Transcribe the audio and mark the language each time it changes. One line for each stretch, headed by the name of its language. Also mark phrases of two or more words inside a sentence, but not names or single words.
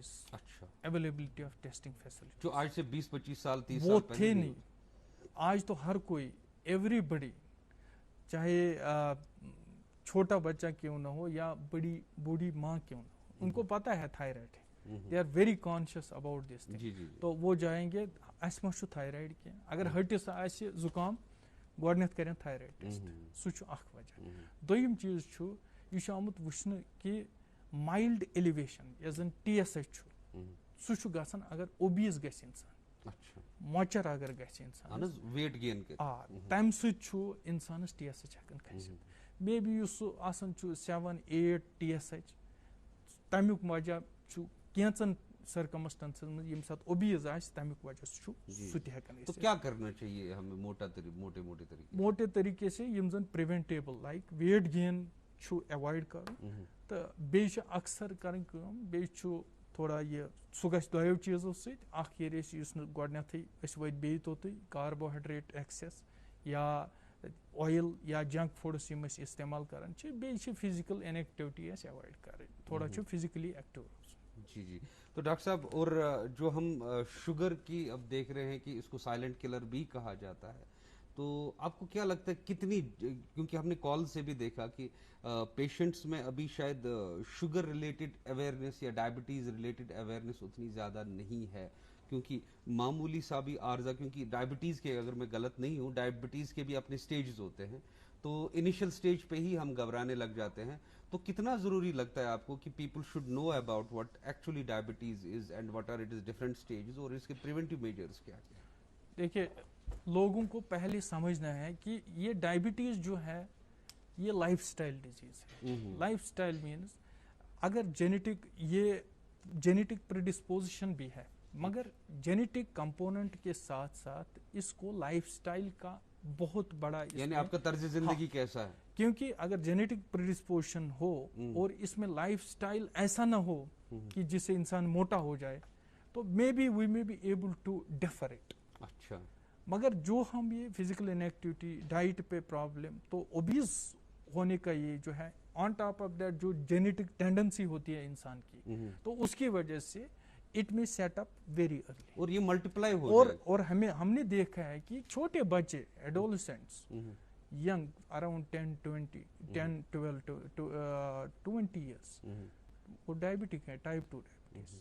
Urdu: اچھا
English: availability of testing facilities
Urdu: جو آج سے 20-25 سال 30 سال وہ تھے نہیں. آج تو ہر کوئی ایوری بڈی چاہے چھوٹا بچہ کیوں نہ ہو یا بوڑھی ماں کیوں نہ ہو ان کو پتہ ہے تھائرائڈ ہے.
English: they are very conscious about this thing.
Kashmiri: تو وہ جائیں گے اس ما چھُ تھائرائڈ کینٛہہ, اگر ہٹس آسہِ زُکام گۄڈنیٚتھ کرن تھایرایڈ ٹیسٹ, سُہ چھُ اکھ وجہ. دوٚیِم چیٖز چھُ یہِ چھُ آمُت وٕچھنہٕ کہِ
English: mild elevation
Kashmiri: یۄس زن TSH چھُ سُہ چھُ گژھان اگر اوبیز گژھِ انسان, مۄچر اگر گژھِ انسان
English: weight gain
Kashmiri: تمہِ سۭتۍ چھُ انسانس TSH ہٮ۪کان کھٔسِتھ. مے بی یُس سُہ آسان چھُ 7-8 TSH تمیُک وجہ چھُ کینٛژن سرکمسٹنسن منٛز ییٚمہِ ساتہٕ اوبیز آسہِ تمیُک وجہ چھُ سُہ تہِ ہٮ۪کان.
Urdu: تو کیا کرنا چاہیے ہمیں
Kashmiri: موٹے طریقے سے یِم زن
English: preventable like weight gain
Kashmiri: چھُ ایوایڈ کرُن تہٕ بیٚیہِ چھِ اکثر کرٕنۍ کٲم, بیٚیہِ چھُ تھوڑا یہِ سُہ گژھِ دۄیو چیٖزو سۭتۍ. اکھ ییٚلہِ أسۍ یُس نہٕ گۄڈنیٚتھٕے أسۍ وٲتۍ بیٚیہِ توٚتُے
English: carbohydrate excess
Kashmiri: یا اویل یا
English: junk foods
Kashmiri: یِم أسۍ استعمال کران چھِ, بیٚیہِ چھِ
English: physical inactivity
Kashmiri: اَسہِ ایوایڈ کرٕنۍ, تھوڑا چھُ
English: physically active
Kashmiri: روزُن.
Urdu: جی تو ڈاکٹر صاحب اور جو ہم شوگر کی اب دیکھ رہے ہیں کہ اس کو
English: silent killer
Urdu: بھی کہا جاتا ہے, تو آپ کو کیا لگتا ہے کتنی, کیونکہ ہم نے کال سے بھی دیکھا کہ پیشنٹس میں ابھی شاید
English: sugar related awareness
Urdu: یا
English: diabetes related awareness
Urdu: اتنی زیادہ نہیں ہے, کیونکہ معمولی سا بھی عارضہ, کیونکہ ڈائبٹیز کے اگر میں غلط نہیں ہوں ڈائبٹیز کے بھی اپنے سٹیجز ہوتے ہیں, تو
English: initial stage
Urdu: پہ ہی ہم گھبرانے لگ جاتے ہیں. تو کتنا ضروری لگتا ہے آپ کو کہ
English: people should know about what actually diabetes is and what are it is different stages,
Urdu: اور اس کے
English: preventive measures
Urdu: کیا کیا؟ دیکھیے لوگوں کو پہلے سمجھنا ہے کہ یہ ڈائبٹیز جو ہے یہ
English: lifestyle disease
Urdu: ہے.
English: lifestyle means
Urdu: اگر
English: genetic predisposition
Urdu: بھی ہے, مگر
English: genetic component
Urdu: کے ساتھ ساتھ اس کو لائف سٹائل کا بہت بڑا, یعنی آپ کا طرز زندگی کیسا ہے, کیونکہ اگر
English: genetic predisposition
Urdu: ہو اور اس میں لائف سٹائل ایسا نہ ہو کہ جس سے انسان موٹا ہو جائے, تو
English: we may be able to defer it.
Urdu: اچھا مگر جو ہم یہ
English: physical inactivity
Urdu: ڈائٹ پہ پرابلم, تو اوبیز ہونے کا یہ جو ہے
English: on top of that
Urdu: جو
English: genetic tendency
Urdu: ہوتی ہے انسان کی, تو اس کی وجہ سے
English: it may set up very early,
Urdu: اور یہ ملٹیپلائی ہو جائے. اور ہم نے دیکھا ہے کہ چھوٹے بچے ایڈولسنٹس ینگ اراؤنڈ 10-12 ایئرس وہ ڈائبٹک ہے,
English: type 2 diabetes.